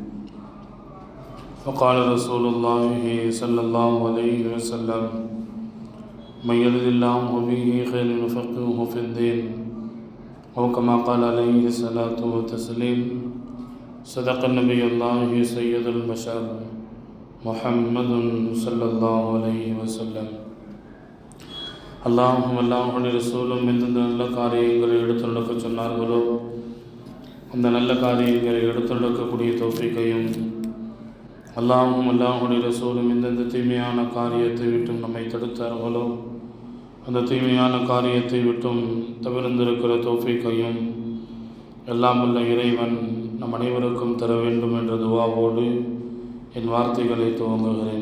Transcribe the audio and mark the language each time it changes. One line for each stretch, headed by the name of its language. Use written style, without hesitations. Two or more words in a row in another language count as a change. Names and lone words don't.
Arabic: وقال رسول الله صلى الله عليه وسلم: من يرد الله به خيرا يفقهه في الدين، أو كما قال عليه الصلاة والتسليم. صدق النبي الله سيد البشر محمد صلى الله عليه وسلم.
Tamil: அல்லாஹும் அல்லாஹுடைய ரசூலும் எந்தெந்த நல்ல காரியங்களை எடுத்து நடக்க சொன்னார்களோ அந்த நல்ல காரியங்களை எடுத்து நடக்கக்கூடிய தௌஃபீக்கையும், அல்லாஹும் அல்லாஹுடைய ரசூலும் எந்தெந்த தீமையான காரியத்தை விட்டும் நம்மை தடுத்தார்களோ அந்த தீமையான காரியத்தை விட்டும் தவிர்ந்திருக்கிற தௌஃபீக்கையும் எல்லாம் உள்ள இறைவன் நம் அனைவருக்கும் தர வேண்டும் என்ற துவாவோடு என் வார்த்தைகளை துவங்குகிறேன்.